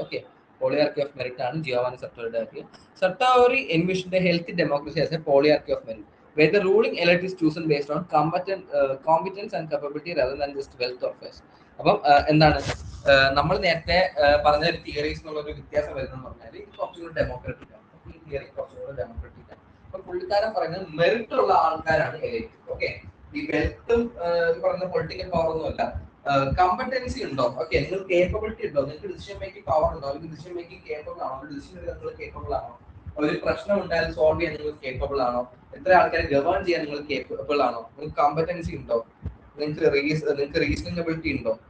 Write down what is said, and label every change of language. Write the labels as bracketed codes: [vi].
[ml] Okay, പോളിയാർക്കി of merit ആണ് Giovanni സർട്ടോറിയുടെ idea. [en] Sartori envisioned a healthy democracy as a polyarchy of merit, where the ruling elite is chosen based on competence and capability rather than just wealth or face. [ml] അപ്പം എന്താണ് നമ്മൾ നേരത്തെ പറഞ്ഞ theories എന്നുള്ള ഒരു വ്യത്യാസം വരുന്നതെന്ന് പറഞ്ഞാൽ ഇത് കുറച്ചുകൂടി ഡെമോക്രാറ്റിക് ആണ്. ഈ തിയറി കുറച്ചുകൂടി ഡെമോക്രാറ്റിക് ആണ്. അപ്പൊ പുള്ളിക്കാരൻ പറയുന്നത് മെറിറ്റ് ഉള്ള ആൾക്കാരാണ് എലൈറ്റ്. ഓക്കെ, ഈ വെൽത്തും പറയുന്ന പൊളിറ്റിക്കൽ പവർ ഒന്നും അല്ല, കമ്പറ്റൻസി ഉണ്ടോ, ഓക്കെ, നിങ്ങൾ കേപ്പബിലിറ്റി ഉണ്ടോ, നിങ്ങൾക്ക് ഡിസിഷൻ മേക്കിംഗ് പവർ ഉണ്ടോ, അല്ലെങ്കിൽ ഡിസിഷൻ മേക്കിംഗ് കേപ്പബിൾ ആണോ, ഡിസിഷൻ നിങ്ങൾ കേപ്പബിൾ ആണോ, ഒരു പ്രശ്നം ഉണ്ടായാലും സോൾവ് ചെയ്യാൻ നിങ്ങൾ കേപ്പബിൾ ആണോ, എത്ര ആൾക്കാരെ ഗവേൺ ചെയ്യാൻ നിങ്ങൾ കേപ്പബിൾ ആണോ, നിങ്ങൾക്ക് കമ്പറ്റൻസി ഉണ്ടോ, നിങ്ങൾക്ക് റീസണബിലിറ്റി ഉണ്ടോ.